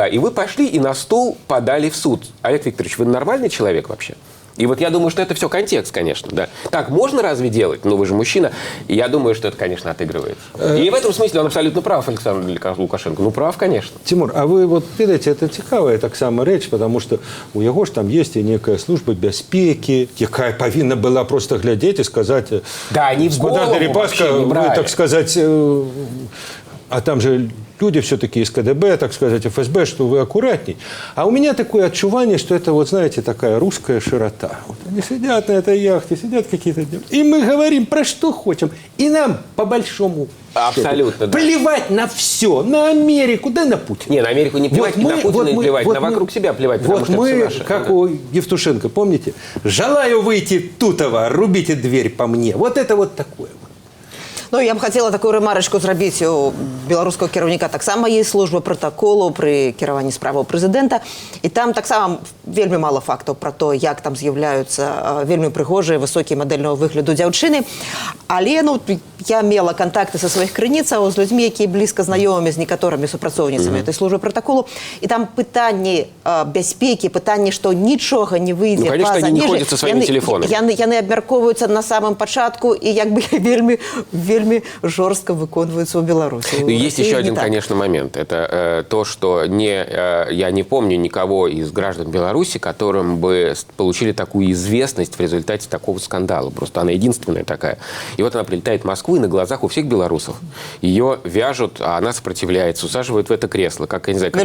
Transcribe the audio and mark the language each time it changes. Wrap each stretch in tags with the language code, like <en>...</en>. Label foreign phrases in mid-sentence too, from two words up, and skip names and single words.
<ru>И вы пошли и на стул подали в суд. Олег Викторович, вы нормальный человек вообще? И вот я думаю, что это все контекст, конечно. Да. Так можно разве делать? Ну, вы же мужчина. И я думаю, что это, конечно, отыгрывается. И в этом смысле он абсолютно прав, Александр Лукашенко. Ну, прав, конечно. Тимур, а вы вот видите, это</ru> <be>цікавая так само</be> <ru>речь, потому что</ru> <be>у яго ж</be> <ru>там есть и некая служба</ru> <be>бяспеки, якая</be> <ru>повинна была просто глядеть и сказать... Да, они в голову Дерипаска, вообще не брали. вы, так сказать... А там же люди все-таки из КДБ, так сказать, ФСБ, что вы аккуратней. А у меня такое отчувание, что это, вот знаете, такая русская широта. Вот они сидят на этой яхте, сидят какие-то... И мы говорим про что хотим. И нам, по большому Абсолютно, счету, да. плевать на все. На Америку, да на Путина. Не, на Америку не плевать, Вот на мы- Путина вот не мы- плевать, вот на мы- вокруг себя плевать, потому Вот что это мы, все наше. как Да. у Евтушенко, помните? «Желаю выйти тутова, рубите дверь по мне». Вот это вот такое. Ну, я б хотела такую ремарочку зрабіць.</ru> <be>У беларускага кіраўніка таксама есть служба протоколу пры кіраванні справаў прэзідэнта. І там таксама вельмі мала фактаў пра то, як там з'яўляюцца вельмі прыгожыя, высокія мадэльнага выгляду дзяўчыны. Але ну, я мела кантакты са сваіх крыніцаў з людзьмі, якія блізка знаёмыя з некаторымі супрацоўніцамі этой службы протоколу. І там пытанні бяспекі, пытанні, што нічога не выйдзе</be> <ru>Ну, конечно,</ru> <be>па-за</be> <ru>они не</ru> <be>межы.</be> <ru>ходят со своими телефонами.</ru> <be>Яны абмяркоўваюцца на самым пачатку і як бы вельмі жорстка выконваюцца ў Беларусі.</be> <ru>Ну, есть еще один, конечно, момент. Это то, что я не помню никого из граждан Беларуси, которым бы получили такую известность в результате такого скандала. Просто она единственная такая. И вот она прилетает в Москву, и на глазах у всех белорусов ее вяжут, а она сопротивляется, усаживают в это кресло, как, я не знаю,</ru>